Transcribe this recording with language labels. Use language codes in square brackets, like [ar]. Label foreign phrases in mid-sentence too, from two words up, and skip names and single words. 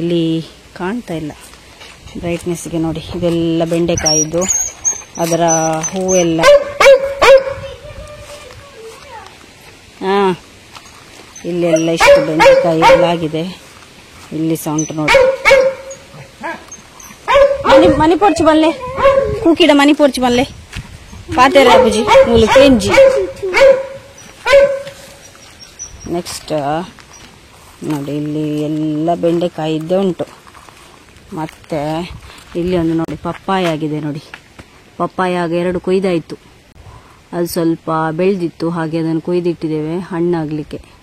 [kn] ಇಲ್ಲಿ ಕಾಣ್ತಾ ಇಲ್ಲ ಬ್ರೈಟ್ನೆಸ್ಗೆ ನೋಡಿ. ಇದೆಲ್ಲ ಬೆಂಡೆಕಾಯಿದ್ದು, ಅದರ ಹೂವೆಲ್ಲ. ಇಲ್ಲೆಲ್ಲ ಇಷ್ಟು ಬೆಂಡೆಕಾಯಿ ಎಲ್ಲ ಆಗಿದೆ. ಇಲ್ಲಿ ಸಹ ಉಂಟು ನೋಡಿ. [tcy] ಮನಿ ಪೋರ್ಚು ಬಲ್ಲೆ ಕೂಕಿಡ, ಮನಿ ಪೋರ್ಚು ಬಲ್ಲೆ ಪಾತೆರ ಬುಜಿ ಮೂಲು ಕೆಂಜಿ. [kn] ನೆಕ್ಸ್ಟ್ ನೋಡಿ, ಇಲ್ಲಿ ಎಲ್ಲ ಬೆಂಡೆಕಾಯಿ ಇದ್ದೇ ಉಂಟು. ಮತ್ತೆ ಇಲ್ಲಿ ಒಂದು ನೋಡಿ ಪಪ್ಪಾಯ ಆಗಿದೆ ನೋಡಿ. ಪಪ್ಪಾಯ ಆಗ 2 ಕೊಯ್ದಾಯ್ತು. ಅದು ಸ್ವಲ್ಪ ಬೆಳೆದಿತ್ತು, ಹಾಗೆ ಅದನ್ನು ಕೊಯ್ದಿಟ್ಟಿದ್ದೇವೆ ಹಣ್ಣಾಗಲಿಕ್ಕೆ.